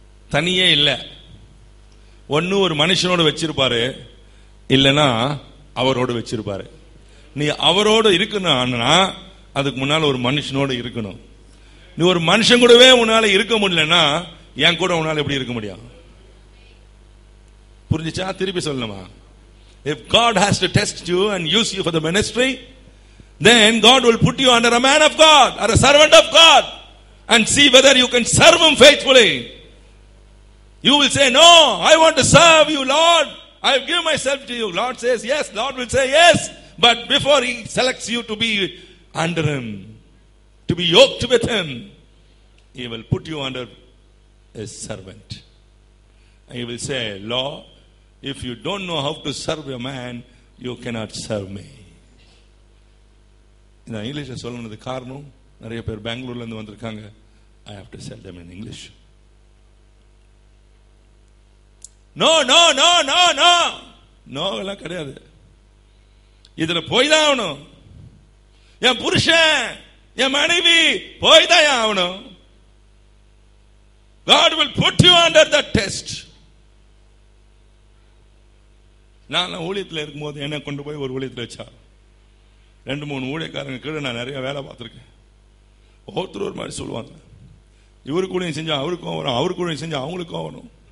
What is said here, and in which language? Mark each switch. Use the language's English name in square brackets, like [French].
[Tamil] தனியே இல்லை, ஒன்னு ஒரு மனுஷனோட வச்சிருப்பாரு, இல்லைன்னா அவரோட வச்சிருப்பாரு. நீ அவரோட இருக்கணும்னா அதுக்கு முன்னால ஒரு மனுஷனோட இருக்கணும். நீ ஒரு மனுஷன் கூடவே உன்னால இருக்க முடியலன்னா என் கூட உன்னால எப்படி இருக்க முடியும்? புரிஞ்சுச்சா? திருப்பி சொல்லணுமா? [English] If God has to test you and use you for the ministry, then God will put you under a man of God or a servant of God and see whether you can serve him faithfully. You will say, no, I want to serve you, Lord. I will give myself to you. Lord says yes. Lord will say yes. But before he selects you to be under him, to be yoked with him, he will put you under a servant. And he will say, Lord, if you don't know how to serve a man, you cannot serve me. [Tamil] இந்த இங்கிலீஷ்ல சொல்லணுது காரணம், நிறைய பேர் பெங்களூர்ல இருந்து வந்திருக்காங்க. [English] I have to tell them in English. [Tamil] No no no no no no எல்லாம் கிடையாது. இதுல போய் தான் ஆகணும். என் புருஷன், என் மனைவி போய் தான் ஆகணும். [English] God will put you under the test. [Tamil] நான் ஊழியத்தில் இருக்கும்போது என்ன கொண்டு போய் ஒரு ஊழியத்தில் வச்சா 2-3 ஊழியக்காரங்க கீழே நான் நிறைய வேலை பார்த்துருக்கேன். ஒவ்வொருத்தர் ஒரு மாதிரி சொல்லுவாங்க. இவருக்கு ஊழியம் செஞ்சா அவருக்கும் வரும், அவருக்கு ஊழியம் செஞ்சா அவங்களுக்கும் வரும்.